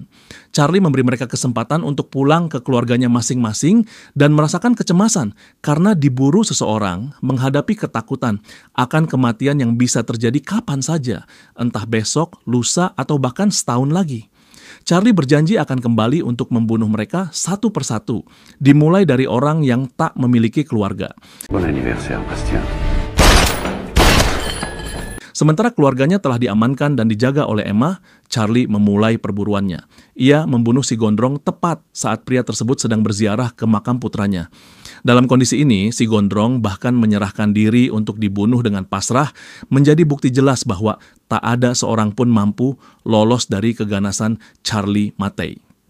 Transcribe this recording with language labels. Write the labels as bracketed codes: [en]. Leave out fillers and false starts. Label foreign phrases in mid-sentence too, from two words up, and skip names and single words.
[id] Charlie memberi mereka kesempatan untuk pulang ke keluarganya masing-masing dan merasakan kecemasan karena diburu seseorang, menghadapi ketakutan akan kematian yang bisa terjadi kapan saja, entah besok, lusa, atau bahkan setahun lagi. Charlie berjanji akan kembali untuk membunuh mereka satu persatu, dimulai dari orang yang tak memiliki keluarga. [fr] Bon anniversaire, Bastien. [id] Sementara keluarganya telah diamankan dan dijaga oleh Emma, Charlie memulai perburuannya. Ia membunuh si gondrong tepat saat pria tersebut sedang berziarah ke makam putranya. Dalam kondisi ini, si gondrong bahkan menyerahkan diri untuk dibunuh dengan pasrah, menjadi bukti jelas bahwa tak ada seorang pun mampu lolos dari keganasan Charlie Mattei.